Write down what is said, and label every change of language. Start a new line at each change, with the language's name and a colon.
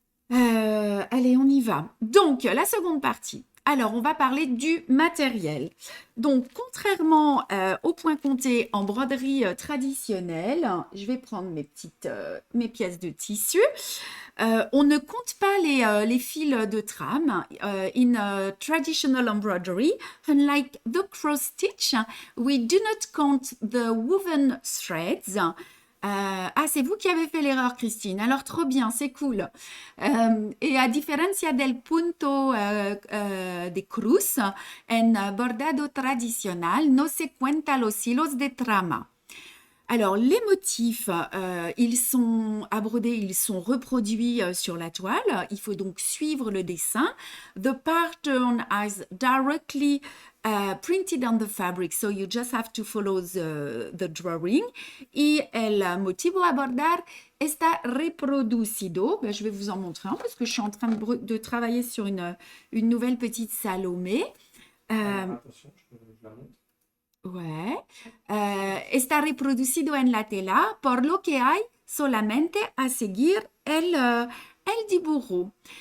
French: Allez, on y va. Donc, la seconde partie. Alors, on va parler du matériel. Donc, contrairement au point compté en broderie traditionnelle, je vais prendre mes pièces de tissu. On ne compte pas les fils de trame.
English: In traditional embroidery, unlike the cross stitch, we do not count the woven threads.
French: C'est vous qui avez fait l'erreur, Christine. Alors, trop bien, c'est cool.
Italian: E a differenza del
Spanish: punto de cruz, en bordado tradicional no se cuenta los hilos de trama.
French: Alors, les motifs, ils sont à broder, ils sont reproduits sur la toile. Il faut donc suivre le dessin.
English: The pattern is directly printed on the fabric, so you just have to follow the drawing.
Spanish: Y el motivo a bordar está reproducido.
French: Ben, je vais vous en montrer un parce que je suis en train de travailler sur une nouvelle petite Salomé. Attention, je la montre. Ouais.
Spanish: Está reproducido en la tela, por lo que hay solamente a seguir el dibujo.